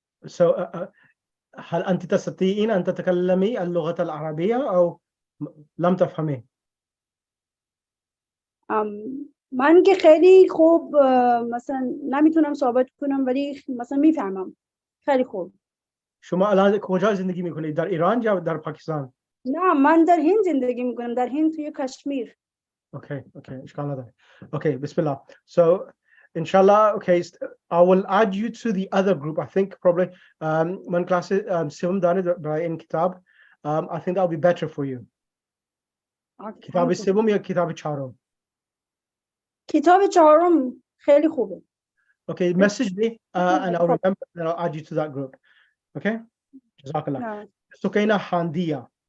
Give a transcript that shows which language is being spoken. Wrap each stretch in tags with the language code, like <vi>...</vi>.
<ar>So, هل أنت تستطيعين أن تتكلمي اللغة العربية أو لم تفهمي؟</ar> <fa>من که خیلی خوب مثلا نمیتونم صحبت کنم ولی مثلا میفهمم. خیلی خوب. شما الان کجا زندگی میکنید؟ در ایران یا در پاکستان؟ نه من در هند زندگی میکنم، در هند توی کشمیر. Okay, اشکال نداره.</fa> <en>Okay, bismillah. So, inshallah, okay, I will add you to the other group. I think probably</en> <fa>من کلاس سوم داره برای این کتاب.</fa> <en>I think that will be better for you.</en> <fa>کتاب سوم یا کتاب چهارم؟ کتاب چهارم خیلی خوبه.</fa> <en>Okay, message me and I'll remember and I'll add you to that group. Okay? Jazakallah. Sukaina Handia.</en>